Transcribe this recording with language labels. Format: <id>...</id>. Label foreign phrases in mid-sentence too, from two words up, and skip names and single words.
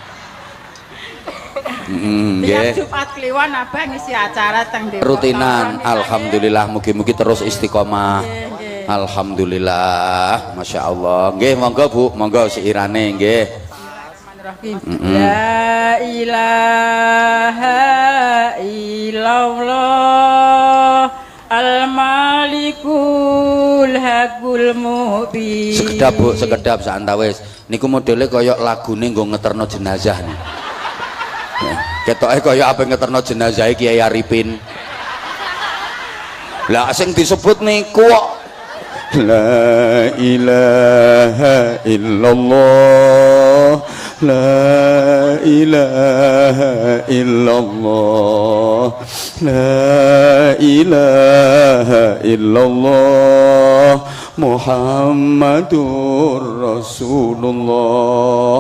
<jv>Tiap Nggih. Jumat Kliwon Abah ngisi acara teng Depok. Rutinan. Alhamdulillah mugi-mugi terus istiqomah. Nggih.</jv> <ar>الحمد لله. ما شاء الله.</ar> <jv>Nggih, monggo Bu, monggo siirane nggih.</jv> <ar>بسم الله الرحمن الرحيم. لا إله إلا الله الملك الحق المبين.</ar> <jv>Sekedap Bu, sekedap saantawis. Niku modele kaya lagune nggo ngeterno jenazah nih. Ketoke kaya apa ngeterno jenazah Kiai Arifin. Lah sing disebut niku kok</jv> <ar>لا إله إلا الله، لا إله إلا الله، لا إله إلا الله، محمد رسول الله.</ar>